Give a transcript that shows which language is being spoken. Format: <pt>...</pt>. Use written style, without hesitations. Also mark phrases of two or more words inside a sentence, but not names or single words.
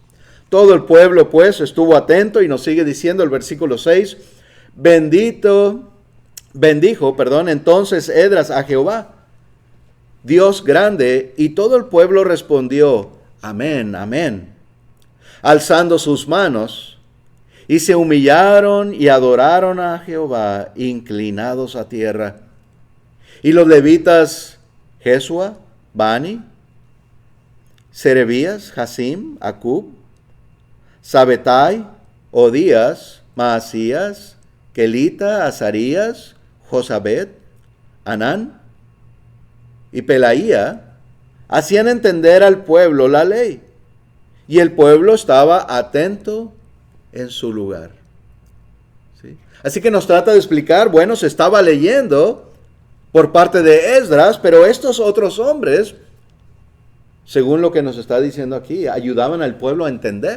<es>Todo el pueblo pues estuvo atento y nos sigue diciendo el versículo 6, bendijo entonces Esdras a Jehová, Dios grande, y todo el pueblo respondió, amén, amén, alzando sus manos, y se humillaron y adoraron a Jehová, inclinados a tierra. Y los levitas, Jesua, Bani, Serebías, Jasim, Acub, Sabetai, Odías, Maasías, Kelita, Azarías, Josabet, Anán y Pelaía, hacían entender al pueblo la ley. Y el pueblo estaba atento en su lugar. ¿Sí? Así que nos trata de explicar, bueno, se estaba leyendo por parte de Esdras, pero estos otros hombres, según lo que nos está diciendo aquí, ayudaban al pueblo a entender.</es>